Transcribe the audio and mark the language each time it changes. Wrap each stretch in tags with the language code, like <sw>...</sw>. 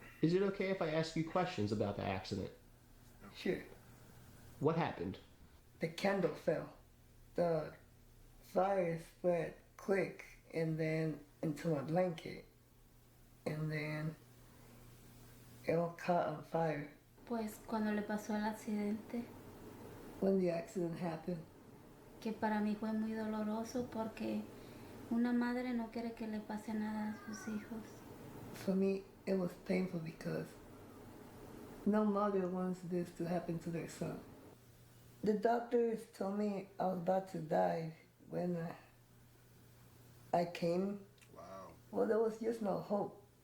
<en>Is it okay if I ask you questions about the accident? Sure. What happened? The candle fell. The fire spread quick and then into my blanket. And then it all caught on fire.</en> <es>Pues cuando le pasó el accidente,</es> <en>When the accident happened,</en> <es>que para mí fue muy doloroso porque una madre no quiere que le pase nada a sus hijos.</es> <en>for me, it was painful because no mother wants this to happen to their son. The doctors told me I was about to die when I came. Wow. Well, there was just no hope.</en>